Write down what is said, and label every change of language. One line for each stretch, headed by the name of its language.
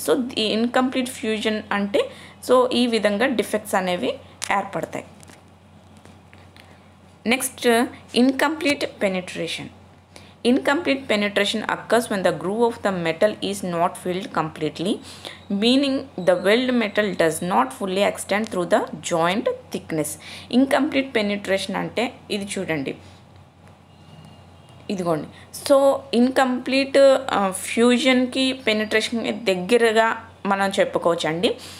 Telugu: So incomplete fusion అంటే so ఈ విధంగా డిఫెక్ట్స్ అనేవి ఏర్పడతాయి. Next incomplete penetration.
English: Incomplete penetration occurs when the groove of the metal is not filled completely, meaning the weld metal does not fully extend through the joint thickness.
Telugu: Incomplete penetration అంటే ఇది చూడండి, ఇదిగోండి. So incomplete ఫ్యూజన్కి పెనిట్రేషన్కి దగ్గరగా మనం చెప్పుకోవచ్చు అండి.